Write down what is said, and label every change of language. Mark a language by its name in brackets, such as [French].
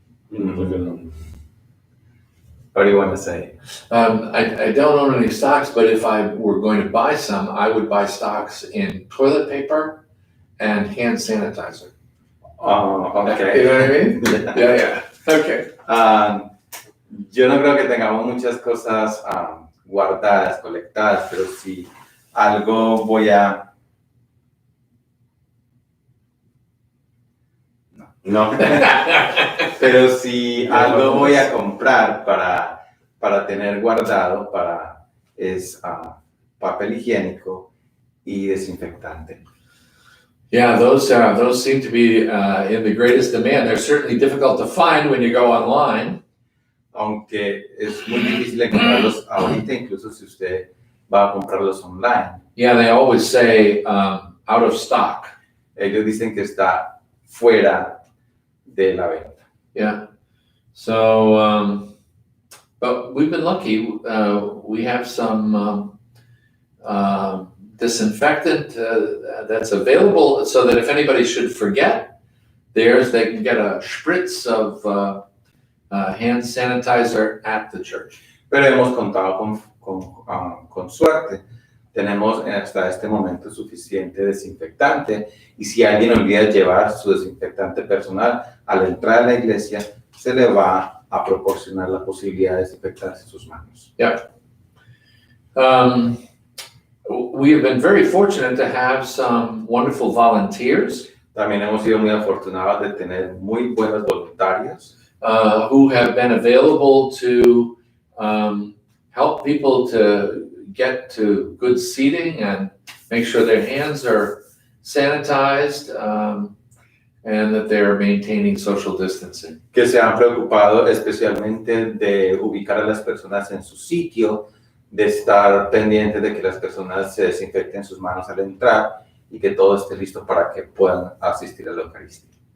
[English] What do you want to say? I don't own any stocks, but if I were going to buy some, I would buy stocks in toilet paper and hand sanitizer. Okay. You know what I mean? Yeah. Okay. [Spanish] Yo no creo que tengamos muchas cosas guardadas, colectadas, pero si algo voy a No, pero si algo voy a comprar para tener guardado, es papel higiénico y desinfectante. [English] Yeah, those seem to be in the greatest demand. They're certainly difficult to find when you go online. [Spanish] Aunque es muy difícil encontrarlos ahorita, incluso si usted va a comprarlos online. [English] Yeah, they always say out of stock. [Spanish] Ellos dicen que está fuera de la venta. [English] Yeah. So, but we've been lucky. We have some disinfectant that's available so that if anybody should forget theirs, they can get a spritz of hand sanitizer at the church. [Spanish] Pero hemos contado con suerte. Tenemos hasta este momento suficiente desinfectante y si alguien olvida llevar su desinfectante personal al entrar a la iglesia, se le va a proporcionar la posibilidad de desinfectarse sus manos. [English] Yeah. We have been very fortunate to have some wonderful volunteers. [Spanish] También hemos sido muy afortunados de tener muy buenos voluntarios [English] who have been available to help people to get to good seating and make sure their hands are sanitized and that they're maintaining social distancing. [Spanish] que se han preocupado especialmente de ubicar a las personas en su sitio, de estar pendientes de que las personas se desinfecten sus manos al entrar y que todo esté listo para que puedan asistir a la Eucaristía.